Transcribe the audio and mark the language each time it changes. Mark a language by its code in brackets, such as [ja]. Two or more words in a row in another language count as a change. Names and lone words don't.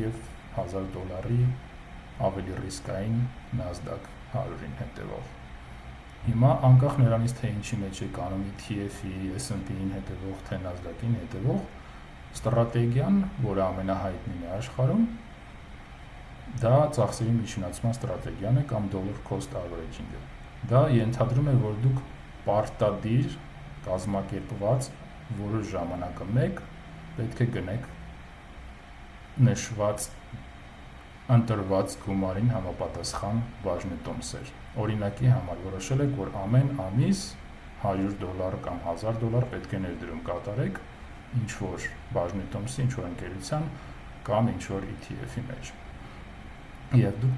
[hy] եւ $1,000 ավելի ռիսկային Nasdaq 100-ին հետևող։ Հիմա անկախ նրանից թե ինչի մեջ եք անում ETF-ի, S&P-ին հետևող, թե Nasdaq-ին հետևող, ստրատեգիան, որը ամենահայտնին է աշխարհում, դա ծախսերի միջնացման ստրատեգիան է կամ [en] dollar cost averaging- [hy] ը։ Դա ենթադրում է, որ դուք պարտադիր կազմակերպված որոշ ժամանակը մեկ պետք է գնեք նշված ընտրված գումարին համապատասխան բաժնետոմսեր։ Օրինակի համար որոշել եք, որ ամեն ամիս $100 կամ $1,000 պետք է ներդրում կատարեք ինչ որ բաժնետոմսի, ինչ որ ընկերության կամ ինչ որ ETF-ի մեջ։ Եվ դուք